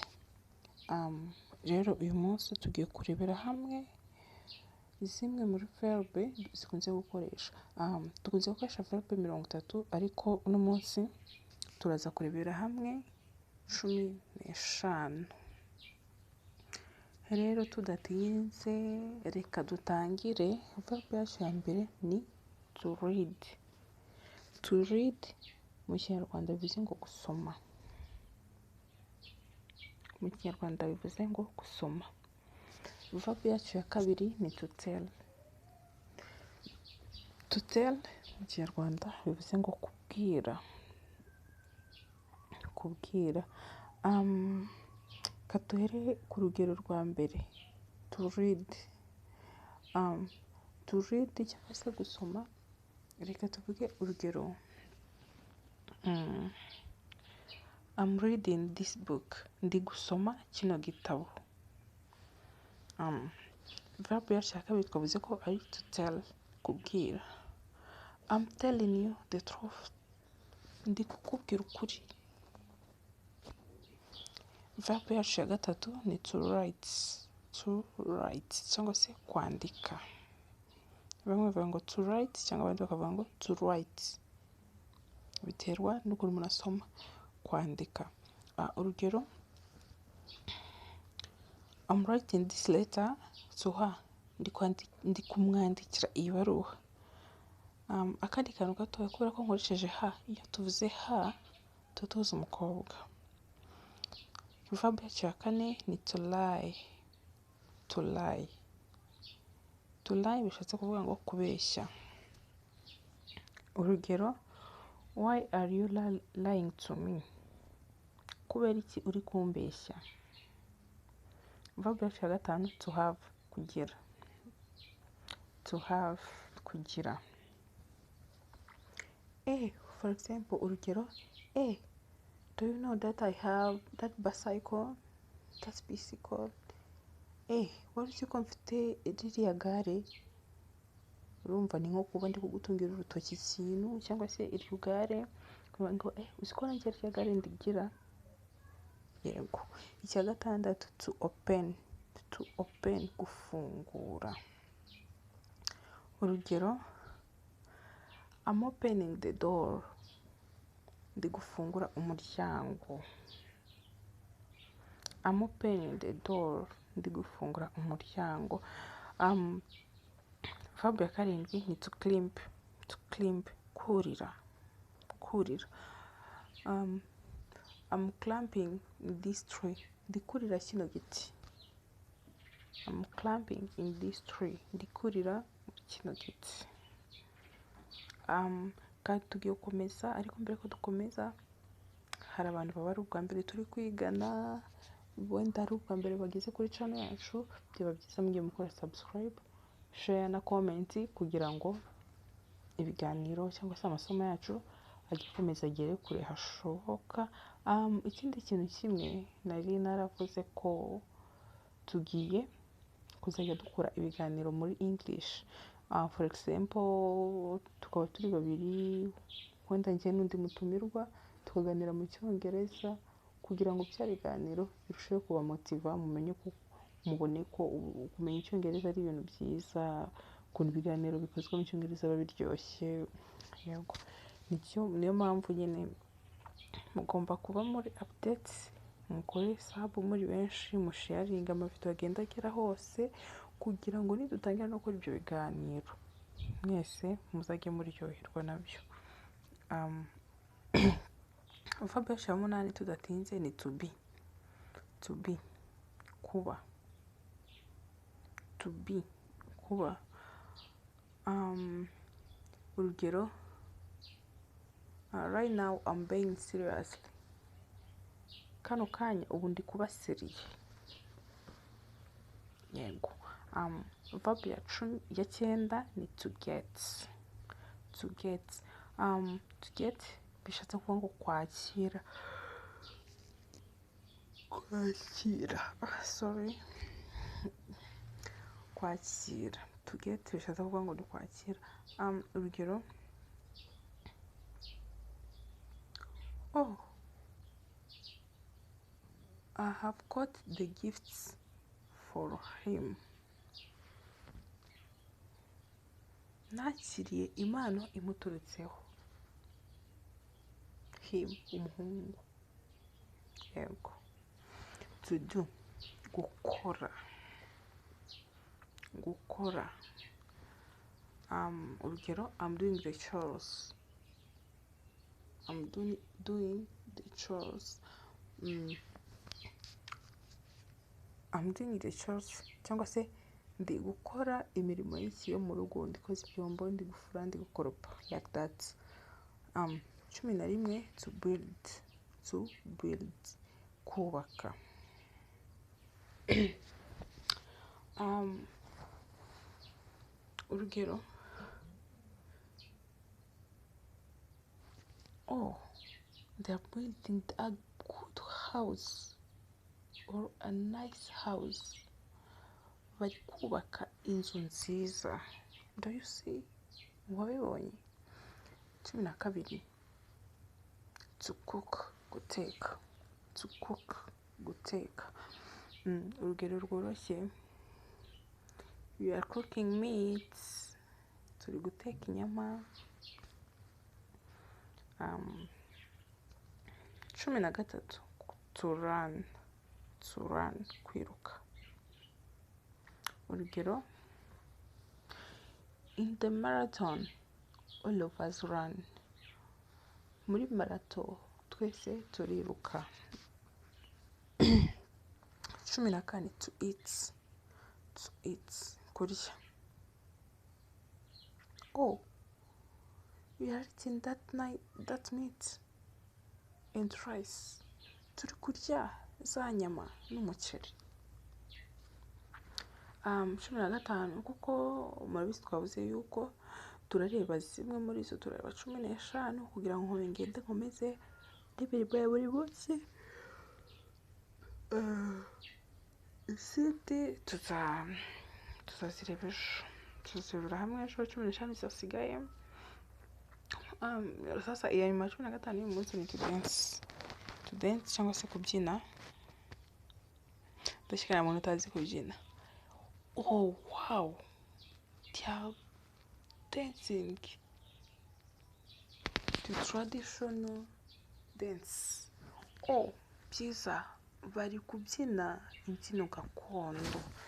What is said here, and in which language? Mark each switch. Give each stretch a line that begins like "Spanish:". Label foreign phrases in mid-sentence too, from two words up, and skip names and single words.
Kinyarwanda: Rero uyu munsi tugiye kurebera hamwe zimwe muri verbe zikunze gukoresha. Tukunze gukoresha verbe 30 ariko uno munsi turaza kurebera hamwe 15. Rero tudatinze reka dutangire. Verbe yacu ya mbere ni
English: to read. To read
Kinyarwanda: mu Kinyarwanda bivuze ngo gusoma. Mu Kinyarwanda bivuze ngo gusoma. Verbe yacu ya kabiri ni
English: to tell. To tell
Kinyarwanda: mu Kinyarwanda bivuze ngo kubwira. Kubwira. Katuhere ku rugero rwa mbere.
English: To read. To read
Kinyarwanda: cyangwa se gusoma. Reka tuvuge urugero.
English: I'm reading this book.
Kinyarwanda: Ndi gusoma kino gitabo. Verbe yacu ya kabiri twavuze ko ari
English: to tell,
Kinyarwanda: kubwira.
English: I'm telling you the truth.
Kinyarwanda: Ndi kukubwira ukuri. Verbe yacu ya gatatu ni
English: to write. To write
Kinyarwanda: cyangwa se kwandika. Bamwe bavuga ngo
English: to write
Kinyarwanda: cyangwa abandi bakavuga ngo
English: to write.
Kinyarwanda: Biterwa n'ukuntu umuntu asoma. Kwandika. Urugero,
English: I'm writing this letter to her.
Kinyarwanda: Ndi kumwandikira iyi baruwa. Akandi kantu gato kubera ko nkoresheje ha, iyo tuvuze ha tutuza umukobwa. Verbe yacu ya kane ni
English: to lie. To lie. To lie
Kinyarwanda: bishatse kuvuga ngo kubeshya. Urugero,
English: why are you lying to me?
Kinyarwanda: Kubera iki uri kumbeshya? Verbe yacu ya gatanu
English: to have,
Kinyarwanda: kugira.
English: To have, kugira. For example, urugero, do you know that I have that bicycle? That bicycle.
Kinyarwanda: Wari uzi ko mfite ririya gare? Urumva ni nko kuba ndi kugutungira urutoki ikintu cyangwa se iri gare. Kuvuga ngo uzi ko nanjye ririya gare ndigira? Yego. Icya gatandatu
English: to open. To open,
Kinyarwanda: gufungura. Urugero,
English: I'm opening the door.
Kinyarwanda: Ndi gufungura umuryango.
English: I'm opening the door.
Kinyarwanda: Ndi gufungura umuryango. Verbe ya karindwi ni
English: to climb. To climb,
Kinyarwanda: kurira. Kurira.
English: I'm climbing this tree.
Kinyarwanda: Ndi kurira kino giti.
English: I'm climbing in this tree.
Kinyarwanda: Ndi kurira kino giti. Kandi tugiye gukomeza, ariko mbere ko dukomeza hari abantu baba ari ubwa mbere turi kwigana, wenda ari ubwa mbere bageze kuri channel yacu, byaba byiza mugiye mukora subscribe, share na comment kugira ngo ibiganiro cyangwa se amasomo yacu agikomeza agere kure hashoboka. Ikindi kintu kimwe nari naravuze ko tugiye kuzajya dukora ibiganiro muri English.
English: For example,
Kinyarwanda: tukaba turi babiri, wenda njye n'undi mutumirwa, tukaganira mu Cyongereza kugira ngo bya biganiro birusheho kuba motiva, mumenye ko mubone ko kumenya Icyongereza ari ibintu byiza, ukuntu ibiganiro bikozwe mu Cyongereza biba biryoshye. Yego. Niyo mpamvu nyine mugomba kuba muri updates, mukore sub muri benshi, musharinga amavideo agenda agera hose kugira ngo nidutangira no gukora ibyo biganiro mwese muzajye muryoherwa nabyo. Verbe yacu ya munani tudatinze ni
English: to be. To be, kuba. To be,
Kinyarwanda: kuba. Urugero,
English: right now I'm being seriously.
Kinyarwanda: Kano kanya ubu ndi kuba seriye. yego. Verb ya 9 ni
English: to get. To get
Kinyarwanda: bishatse kuvuga ngo kwakira. Kwakira.
English: To get
Kinyarwanda: bishatse kuvuga ngo ni kwakira. Urugero,
English: oh, I have got the gifts for him.
Kinyarwanda: Nakiriye impano imuturutseho. Him, umuhungu. Yego.
English: To do,
Kinyarwanda: gukora. Urugero,
English: I'm doing the chores. I'm doing the chores. I'm doing the chores
Kinyarwanda: cyangwa se ndi gukora imirimo y'iki yo mu rugo, ndi koza ibyombo, ndi gufura, ndi gukoropa,
English: like that. 11 to build kubaka.
Kinyarwanda: Urugero,
English: oh, they are building a good house or a nice house.
Kinyarwanda: Bari kubaka inzu nziza.
English: Do you see? Wabibonye? 12 to cook, guteka. To cook,
Kinyarwanda: guteka. Urugero rworoshye,
English: we are cooking meat.
Kinyarwanda: Turi guteka inyama. 13
English: to run,
Kinyarwanda: kwiruka. Urugero,
English: in the marathon all of us run.
Kinyarwanda: Muri marato twese turiruka.
English: 14 to eat, kurya. Oh, we are eating that meat and rice.
Kinyarwanda: Turi kurya za nyama n'umuceri. 15 kuko murabizi twavuze yuko turareba zimwe muri zo, turareba 15 kugira ngo ngende nkomeze n'imirimo ya buri munsi. Izindi tuzazirebera hamwe ejo. 15 zasigaye. Sasa iya nyuma 15 y'uyu munsi ni
English: to dance
Kinyarwanda: cyangwa se kubyina. Ndashikira umuntu utazi kubyina.
English: Oh wow, they are dancing the traditional dance.
Kinyarwanda: Oh, byiza, bari kubyina imbyino gakondo.